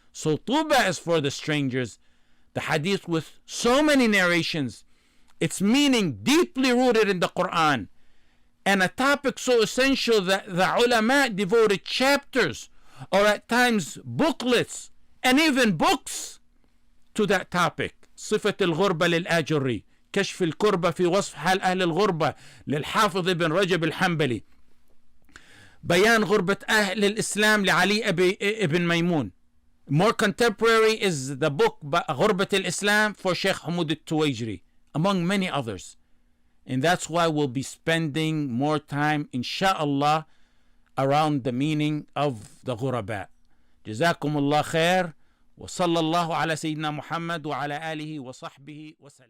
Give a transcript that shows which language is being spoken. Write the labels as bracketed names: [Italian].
[English] So tuba is for the strangers. The hadith with so many narrations, its meaning deeply rooted in the Quran, and a topic so essential that the ulama devoted chapters or at times booklets and even books to that topic. [Arabic] صفة الغربة للآجري، كشف الكربة في وصف حال أهل الغربة للحافظ ابن رجب الحنبلي، بيان غربة أهل الإسلام لعلي ابن ميمون. [English] More contemporary is the book غربة الإسلام for Shaykh Hamud al-Tuwaijri, among many others. And that's why we'll be spending more time, insha'Allah, around the meaning of the Ghuraba. [Arabic] جزاكم الله خير. وصلى الله على سيدنا محمد وعلى آله وصحبه وسلم.